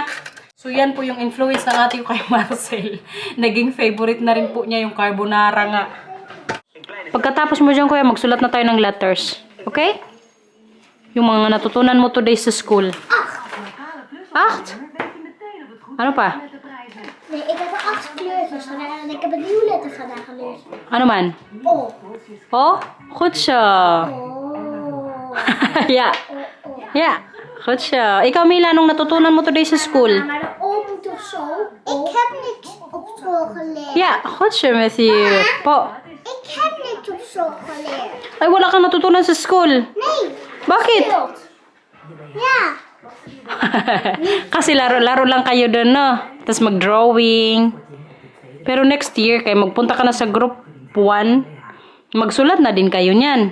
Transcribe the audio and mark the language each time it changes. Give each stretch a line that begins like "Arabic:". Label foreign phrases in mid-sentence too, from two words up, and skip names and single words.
Filipino: So yan po yung influence ng ate ko kay Marcel. Naging favorite na rin po niya yung carbonara nga. Pagkatapos mo dyan kuya, magsulat na tayo ng letters. Okay? Yung mga natutunan mo today sa school. Acht? Ano pa?
Dutch: Nee, ik heb er 8 kleurtjes gedaan en ik heb er violetten vandaag geleerd.
Filipino: Ano man? Oh.
Dutch: Oh? Goed zo. Oh. Ja. Ja. Goed zo.
Filipino: Ikaw Mila, anong natutunan mo today sa school?
Dutch: Maar de O moet toch zo? Ik heb niks op school geleerd. Ja, goed zo Matthew. Po. Ik heb niks op school geleerd.
Filipino: Ay, wala kang natutunan sa school.
Dutch: Nee.
Filipino: Bakit?
Dutch: Ja.
Filipino: Kasi laro-laro lang kayo doon, no? Tapos mag-drawing. Pero next year, kay magpunta ka na sa group 1, magsulat na din kayo niyan.